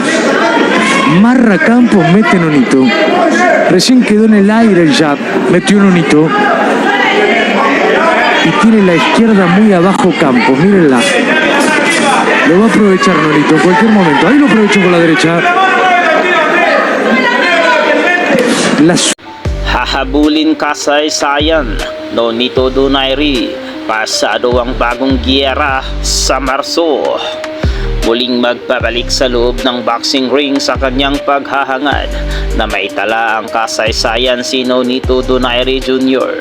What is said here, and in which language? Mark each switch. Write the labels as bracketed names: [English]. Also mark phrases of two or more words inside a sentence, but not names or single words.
[Spanish] Marra Campos, mete Nonito. Recién quedó en el aire el jab, metió Nonito. Y tiene la izquierda muy abajo Campos, mírenla. Lo va a aprovechar Nonito en cualquier momento. Ahí lo aprovechó con la derecha. [Filipino] Hahabulin kasaysayan, Nonito Donaire. Pasado ang bagong giyera sa Marso. Muling magpabalik sa loob ng [English] boxing ring [Filipino] sa kanyang paghahangad na may tala ang kasaysayan si Nonito Donaire Jr.